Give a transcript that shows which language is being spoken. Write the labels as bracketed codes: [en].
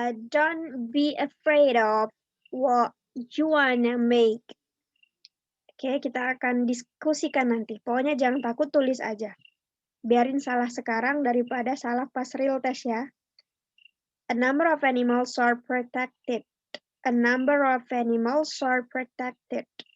[en] Don't be afraid of what you wanna make. [id] Oke, kita akan diskusikan nanti. Pokoknya jangan takut, tulis aja. Biarin salah sekarang daripada salah pas real test ya. [en] A number of animals are protected. A number of animals are protected.